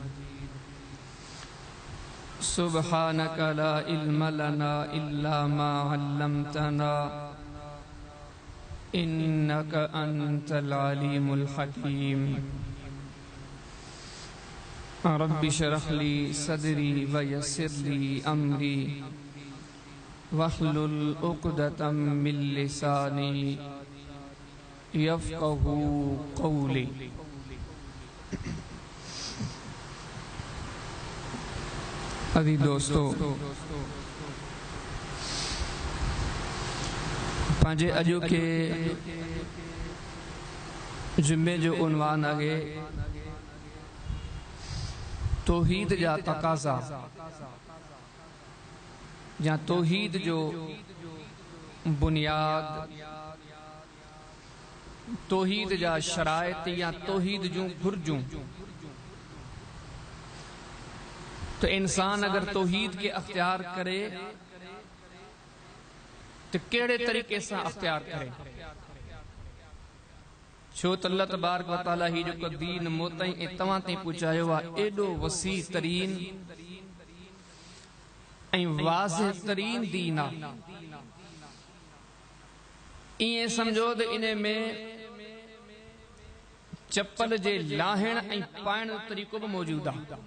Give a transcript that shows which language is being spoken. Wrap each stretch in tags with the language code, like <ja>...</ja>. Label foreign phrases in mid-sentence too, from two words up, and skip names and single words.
<ar>سبحانك لا علم لنا إلا ما علمتنا إنك أنت العليم الحكيم. رب اشرح لي صدري ويسر لي أمري واحلل عقدة من لساني يفقهوا قولي.</ar> <sd>अज़ीज़ दोस्तों, पंहिंजे अॼु के जुमे जो उन्वान आहे तौहीद जा तक़ाज़ा या तौहीद जो बुनियाद, तौहीद जा शराइत या तौहीद जूं घुर्जूं। तो इंसान अगर तौहीद के अख्तियार करे तो केड़े तरीके से अख्तियार करे? छो त</sd> <ar>الله تبارك وتعالى</ar> <sd>ही जो दीन मोतई ए तवां ते पहुंचायो आ एडो वसी तरीन ऐं वाज़िह तरीन दीन आ। इए समझो त इने में चप्पल जे लाहिण ऐं पाइण जो तरीक़ो भी मौजूद आ।</sd>